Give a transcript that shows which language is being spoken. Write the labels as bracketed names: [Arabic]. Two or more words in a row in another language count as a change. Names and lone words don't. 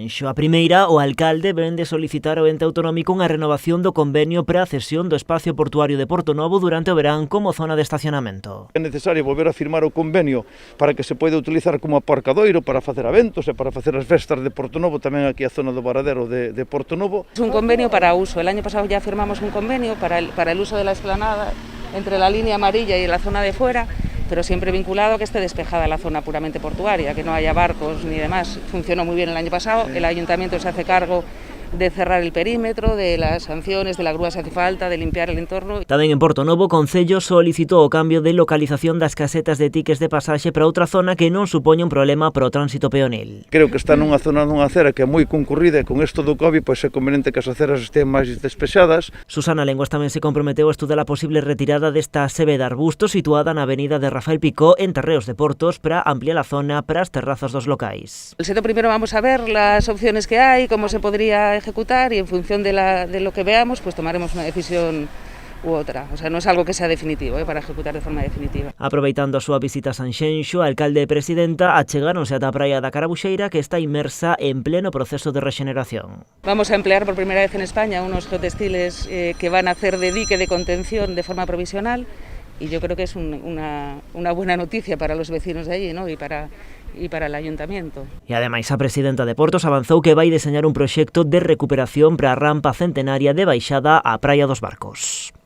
[Galician] A primeira, o alcalde vén de solicitar ao ente autonómico unha renovación do convenio para a cesión do espacio portuario de Portonovo durante o verán como zona de estacionamento. É necesario volver a firmar o convenio para que se poida utilizar como aparcadoiro para facer eventos e para facer as festas de Portonovo, tamén aquí a zona do Varadero de Portonovo. [Spanish] Es un convenio para uso. El año pasado ya firmamos un convenio para el uso de la explanada entre la línea amarilla y la zona de fuera, pero siempre vinculado a que esté despejada la zona puramente portuaria, que no haya barcos ni demás. Funcionó muy bien el año pasado, el ayuntamiento se hace cargo de cerrar el perímetro, de las sanciones, de la grúa se hace falta, de limpiar el entorno. [Galician] Tamén en Portonovo, o Concello solicitou o cambio de localización das casetas de tiques de pasaxe para outra zona que non supoña un problema para o tránsito peonil. Creo que está nunha zona dunha acera que é moi concurrida e con isto do COVID pois é conveniente que as aceras estén máis despexadas. Susana Lenguas tamén se comprometeu a estudar a posible retirada desta sebe de arbustos situada na avenida de Rafael Picó en Terreos de Portos para ampliar a zona para as terrazas dos locais. [Spanish] El seto primero vamos a ver las opciones que hay, cómo se podría ejecutar y en función de lo que veamos pues tomaremos una decisión u outra. O sea, [Galician] non é algo que sea definitivo, para ejecutar de forma definitiva. Aproveitando a súa visita a Sanxenxo, a alcalde e presidenta achegáronse ata a praia da Carabuxeira que está inmersa en pleno proceso de rexeneración. [Spanish] Vamos a emplear por primera vez en España unos geotextiles que van a hacer de dique de contención de forma provisional y yo creo que es una buena noticia para los vecinos de allí, ¿no? y para el ayuntamiento. [Galician] E ademais a presidenta de Portos avanzou que vai deseñar un proxecto de recuperación para a rampa centenaria de baixada á Praia dos Barcos.